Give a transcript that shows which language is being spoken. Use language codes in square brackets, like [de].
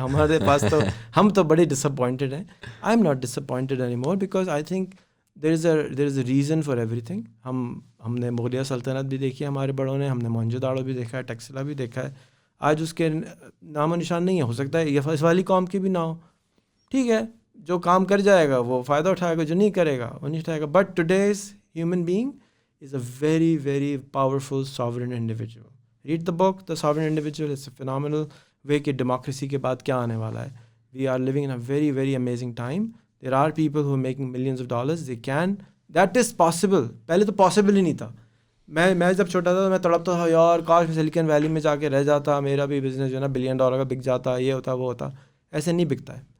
[ur] ہمارے پاس تو ہم تو بڑے ڈس اپوائنٹڈ ہیں. [en] I am not disappointed any more because I think there is a reason for everything. [ur] ہم نے مغلیہ سلطنت بھی دیکھی ہے ہمارے بڑوں نے, ہم نے موہنجو داڑو بھی دیکھا ہے, ٹیکسلا بھی دیکھا ہے. آج اس کے نام و نشان نہیں ہے. ہو سکتا ہے یہ اس والی قوم کی بھی نہ ہو, ٹھیک ہے, جو کام کر جائے گا وہ فائدہ اٹھائے گا, جو نہیں کرے گا وہ نہیں اٹھائے گا. [en] But today's human being is a very very powerful sovereign individual. Read the book the sovereign individual. It's a phenomenal way [ur] کہ ڈیموکریسی کے بعد کیا آنے والا ہے. [en] We are living in a very very amazing time. There are people who making millions of dollars. They can, that is possible. [ur] پہلے تو possible ہی نہیں تھا. میں جب چھوٹا تھا تو میں تڑپتا تھا یار کاش میں سلیکن ویلی میں جا کے رہ جاتا, میرا بھی بزنس جو ہے نا $1 بلین کا بک جاتا, یہ ہوتا وہ ہوتا. ایسے نہیں بکتا ہے.